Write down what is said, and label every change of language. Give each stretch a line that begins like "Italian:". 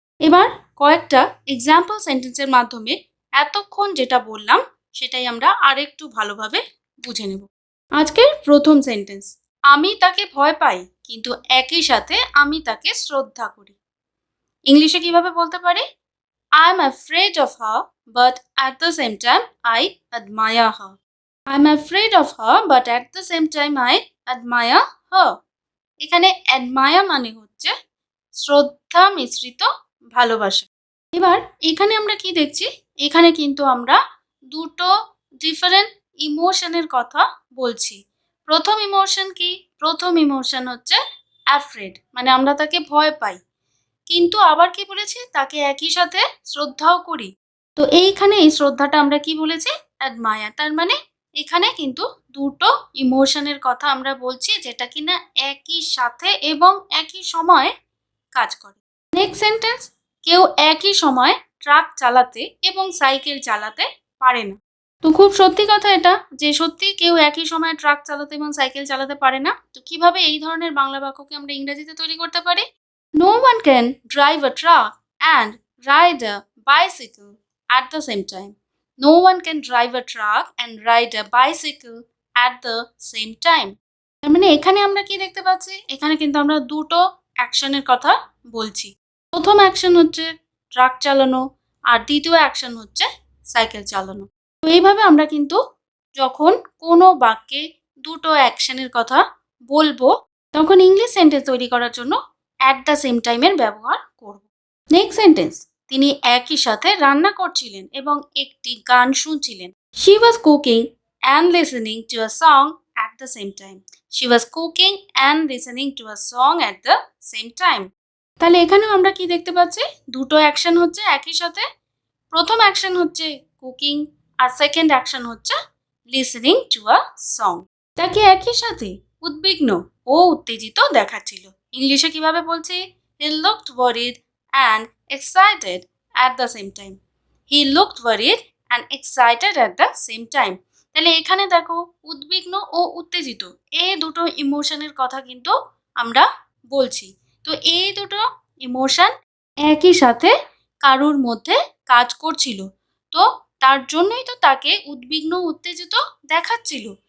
Bangla: এবার কয়েকটা এক্সাম্পল সেন্টেন্সের মাধ্যমে এতক্ষণ যেটা বললাম সেটাই আমরা আরেকটু ভালোভাবে বুঝে নেব। আজকের প্রথম সেন্টেন্স, আমি তাকে ভয় পাই, কিন্তু একই সাথে আমি তাকে শ্রদ্ধা করি। ইংলিশে কিভাবে বলতে পারি?
English: I am afraid of her, but at the same time I admire her. I am afraid of her, but at the same time I admire her.
Bangla: এখানে admire মানে হচ্ছে শ্রদ্ধা মিশ্রিত ভালোবাসা। এবার এখানে আমরা কি দেখছি? এখানে কিন্তু আমরা দুটো ডিফারেন্ট ইমোশনের কথা বলছি। প্রথম ইমোশন কি? প্রথম ইমোশন হচ্ছে অ্যাফ্রেড, মানে আমরা তাকে ভয় পাই, কিন্তু আবার কি বলেছি? তাকে একই সাথে শ্রদ্ধাও করি। তো এইখানে এই শ্রদ্ধাটা আমরা কি বলেছি? অ্যাডমায়ার। তার মানে এখানে কিন্তু দুটো ইমোশনের কথা আমরা বলছি, যেটা কিনা একই সাথে এবং একই সময়ে কাজ করে। নেক্সট সেন্টেন্স, কেউ একই সময় ট্রাক চালাতে এবং সাইকেল চালাতে পারে না। তো খুব সত্যি কথা এটা, যে সত্যি কেউ একই সময় ট্রাক চালাতে এবং সাইকেল চালাতে পারে না। তো কিভাবে এই ধরনের বাংলা বাক্যকে আমরা ইংরেজিতে তৈরি করতে পারি?
English: No one can drive a truck and ride a bicycle at the same time. No one can drive a truck and ride a bicycle at the same time.
Bangla: তার মানে এখানে আমরা কি দেখতে পাচ্ছি? এখানে কিন্তু আমরা দুটো অ্যাকশনের কথা বলছি। প্রথম অ্যাকশন হচ্ছে ট্রাক চালানো, আর দ্বিতীয় অ্যাকশন হচ্ছে সাইকেল চালানো। তো এইভাবে আমরা কিন্তু যখন কোনো বাক্যে দুটো অ্যাকশনের কথা বলবো, তখন ইংলিশ সেন্টেন্স তৈরি করার জন্য অ্যাট দ্য সেম টাইমের ব্যবহার করব। নেক্সট সেন্টেন্স, তিনি একই সাথে রান্না করছিলেন এবং একটি গান শুনছিলেন।
English: She was cooking and listening to a song at the same time. She was cooking and listening to a song at the same time.
Bangla: তাহলে এখানেও আমরা কি দেখতে পাচ্ছি? দুটো অ্যাকশন হচ্ছে একই সাথে। প্রথম অ্যাকশন হচ্ছে কুকিং, আর সেকেন্ড অ্যাকশন হচ্ছে লিসেনিং টু আ সং। তাকে একই সাথে উদ্বিগ্ন ও উত্তেজিত দেখাচ্ছিল। ইংলিশে কিভাবে বলছি?
English: He looked worried and excited at the same time. He looked worried and excited at the same time.
Bangla: তাহলে এখানে দেখো, উদ্বিগ্ন ও উত্তেজিত, এই দুটো ইমোশনের কথা কিন্তু আমরা বলছি। তো এই দুটো ইমোশন একই সাথে কারুর মধ্যে কাজ করছিল, তো তার জন্যই তো তাকে উদ্বিগ্ন উত্তেজিত দেখাচ্ছিল।